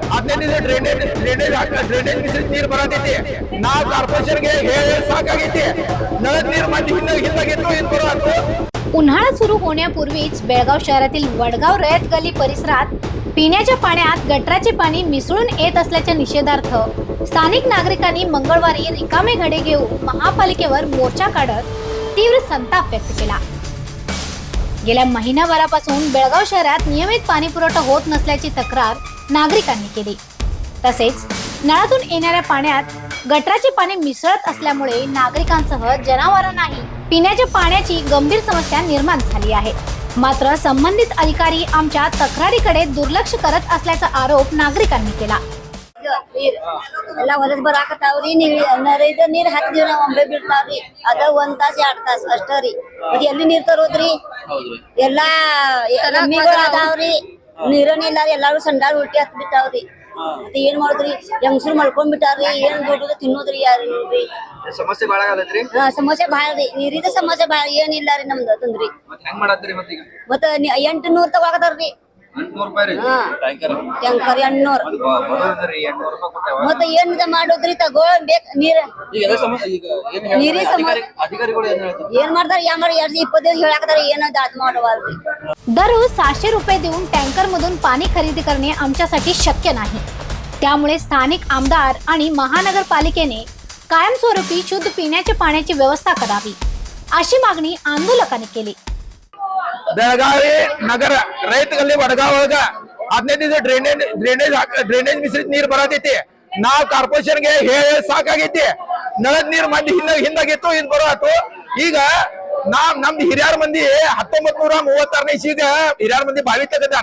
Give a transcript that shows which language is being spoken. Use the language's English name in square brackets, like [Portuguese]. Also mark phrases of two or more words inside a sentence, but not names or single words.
[Kannada] ಹದಿನೈದು ಡ್ರೈನೇಜ್ ಮಿಶ್ರಿತ ನೀರು ಬರತೈತಿ. ನಾ ಕಾರ್ಪೊರೇಷನ್ಗೆ ಸಾಕಾಗೈತಿ. ನಳದ ನೀರು ಮತ್ತೆ ಹಿಂದಾಗಿತ್ತು ಇದು ಬರೋದು. [Marathi] उन्हाळा सुरू होण्यापूर्वीच बेळगाव शहरातील वडगाव रयत गल्ली परिसरात पिण्याच्या पाण्यात गटराचे पाणी मिसळून येत असल्याच्या निषेधार्थ स्थानिक नागरिकांनी मंगळवारी रिकामे घडे घेऊन महापालिकेवर मोर्चा काढत तीव्र संताप व्यक्त केला. गेल्या महिनाभरापासून बेळगाव शहरात नियमित पाणी पुरवठा होत नसल्याची तक्रार नागरिकांनी केली. तसेच नळातून येणाऱ्या पाण्यात गटराचे पाणी मिसळत असल्यामुळे नागरिकांसह जनावरांनाही पिण्याच्या पाण्याची गंभीर समस्या निर्माण झाली आहे. मात्र संबंधित अधिकारी आमच्या तक्रारीकडे दुर्लक्ष करत असल्याचा आरोप नागरिकांनी केला. [Kannada] ಎಲ್ಲ ಹೊಲಸ್ ಬರಾಕತ್ತಾವ್ರಿ ನರೇದ ನೀರ್ ಹಾಕಿದ್ವಿ ನಾವ್ ಒಮ್ಮೆ ಬಿಡ್ತಾವ್ರಿ ಅದ 1 ತಾಸ 2 ತಾಸ ಅಷ್ಟರಿ ಮತ್ತೆ ಎಲ್ಲಿ ನೀರ್ ತರೋದ್ರಿ ಎಲ್ಲಾ ಎಮ್ಮಿಗಳು ಅದಾವ್ರಿ ನೀರನಿಲ್ಲ ಎಲ್ಲಾರು ಸಂಡಾಳ ಉಲ್ಟಿ ಹತ್ ಬಿಟ್ಟಾವ್ರಿ ಮತ್ತೆ ಏನ್ ಮಾಡುದ್ರಿ ಹೆಂಗಸರು ಮಲ್ಕೊಂಡ್ ಬಿಟ್ಟಾರ್ರಿ ಏನ್ ದುಡ್ಡು ತಿನ್ನೋದ್ರಿ ಯಾರು ನೋಡ್ರಿ ಸಮಸ್ಯೆ ಬಾಳ ಆಗಲ್ರಿ ಸಮಸ್ಯೆ ಬಾಳ ರೀ ನೀರಿದ ಸಮಸ್ಯೆ ಬಾಳ ಏನಿಲ್ಲ ರೀ ನಮ್ದು ತಂದ್ರಿ ಹೆಂಗ್ ಮಾಡತ್ರಿ ಮತ್ತೆ ಈಗ ಮತ್ತ 800 ತಗೋಕತ್ತಾರ್ರಿ 800 ರೂಪಾಯಿ ರೀ ಟ್ಯಾಂಕರ್ 800 ಬರೋದ್ರಿ 800 ರೂಪಾಯಿ ಕೊಟ್ಟೆವ ಮತ್ತೆ ಏನ್ ಮಾಡೋದ್ರಿ ತಗೋಬೇಕು ನೀರ್ ಈಗ ಎಲ್ಲ ಈಗ ಏನ್ ಹೇಳ್ತಾರೆ ಅಧಿಕಾರಿಗಳು ಏನ್ ಹೇಳ್ತಾರೆ ಏನ್ ಮಾಡ್ತಾರೆ ಯಾ ಮಾಡಿ 20 ದಿವಸ ಹೇಳಾಕತ್ತಾರ ಏನೋ ದಾಟ್ ಮಾಡವಲ್ರಿ. [Marathi] दररोज 700 रुपये देऊन टँकर मधून पाणी खरेदी करणे आमच्यासाठी शक्य नाही. त्यामुळे स्थानिक आमदार आणि महानगरपालिकेने कायमस्वरूपी शुद्ध पिण्याच्या पाण्याची व्यवस्था करावी अशी मागणी आंदोलकांनी केली. [Kannada] ಬೆಳಗಾವಿ ನಗರ ರೈತ ಗಲ್ಲಿ ವಡಗಾವ್ ಒಳಗ 15 ಡ್ರೈನೇಜ್ ಮಿಶ್ರಿತ ನೀರು ಬರತೈತಿ. ನಾವ್ ಕಾರ್ಪೊರೇಷನ್ಗೆ ಸಾಕಾಗೈತಿ. ನಳದ ನೀರು ಮತ್ತೆ ಹಿಂದಾಗಿತ್ತು ಇದು ಬರೋದು. ಈಗ ನಮ್ದು ಹಿರಿಯರ ಮಂದಿ 1936ನೇ ಇಸ್ವಿಗ ಹಿರಿಯರ ಮಂದಿ ಬಾವಿ ತೆಗದಾರ.